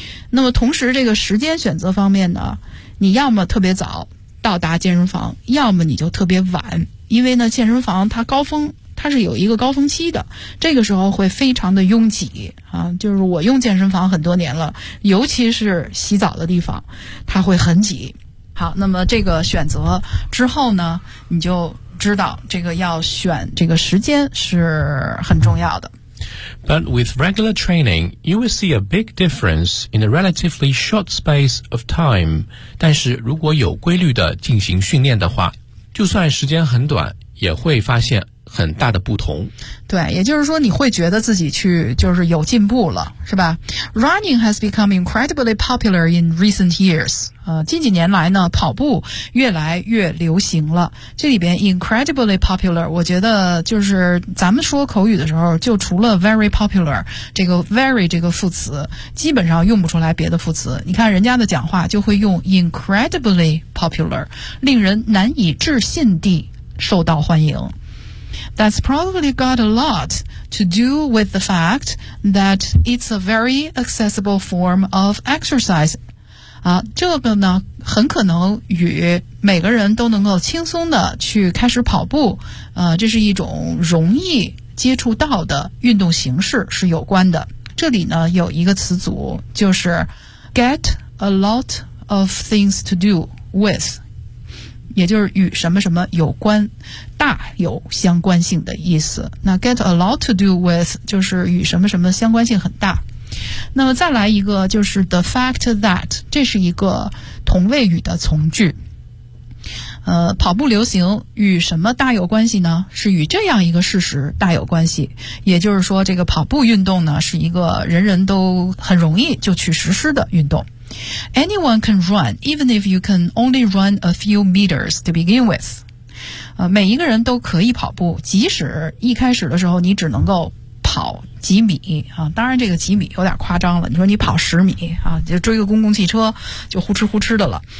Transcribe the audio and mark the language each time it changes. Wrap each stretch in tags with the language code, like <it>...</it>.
<zh>那么同时这个时间选择方面呢，你要么特别早到达健身房，要么你就特别晚，因为呢健身房它高峰它是有一个高峰期的，这个时候会非常的拥挤啊。就是我用健身房很多年了，尤其是洗澡的地方它会很挤。好，那么这个选择之后呢，你就知道这个要选这个时间是很重要的。</zh> <en>But with regular training, you will see a big difference in a relatively short space of time.</en> <zh>但是如果有规律的进行训练的话，就算时间很短，也会发现很大的不同。对，也就是说你会觉得自己去就是有进步了，是吧？</zh> <en>Running has become incredibly popular in recent years.</en> <zh>近几年来呢，跑步越来越流行了。这里边</zh> <en>incredibly popular，</en> <zh>我觉得就是咱们说口语的时候，就除了</zh> <en>very popular，</en> <zh>这个 very 这个副词，基本上用不出来别的副词。你看人家的讲话就会用</zh> <en>incredibly popular，</en> <zh>令人难以置信地受到欢迎。</zh> <en>That's probably got a lot to do with the fact that it's a very accessible form of exercise.</en> <zh>啊，这个呢，很可能与每个人都能够轻松的去开始跑步，这是一种容易接触到的运动形式是有关的。这里呢，有一个词组，就是</zh> <en>get a lot of things to do with。</en> <zh>也就是与什么什么有关，大有相关性的意思。那</zh> <en>get a lot to do with</en> <zh>就是与什么什么相关性很大。那么再来一个，就是</zh> <en>the fact that，</en> <zh>这是一个同位语的从句。跑步流行与什么大有关系呢？是与这样一个事实大有关系。也就是说这个跑步运动呢是一个人人都很容易就去实施的运动。</zh> <en>Anyone can run, even if you can only run a few meters to begin with.</en> <zh>每一个人都可以跑步，即使一开始的时候你只能够跑几米啊。当然这个几米有点夸张了，你说你跑十米啊，就追个公共汽车就呼哧呼哧的了。</zh>